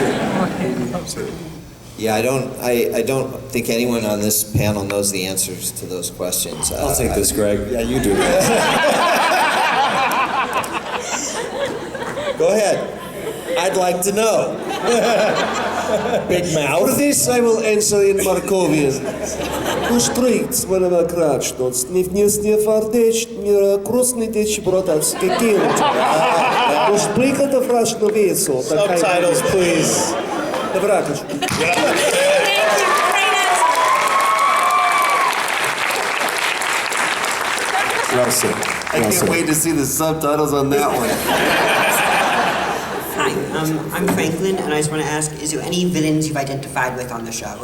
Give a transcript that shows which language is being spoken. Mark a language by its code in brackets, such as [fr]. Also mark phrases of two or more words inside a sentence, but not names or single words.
[en] Yeah, I don't think anyone on this panel knows the answers to those questions. I'll take this, Greg. Yeah, you do. Go ahead. I'd like to know. Big mouth. For this I will answer in Markovian. Устроить своего крачно, снивнесне фардеч, мира круснитеч бротацке кинуть. Усприката фрашно весо. Subtitles, please. Добракач. Well said. I can't wait to see the subtitles on that one. Hi, I'm Franklin, and I just want to ask, is there any villains you've identified with on the show?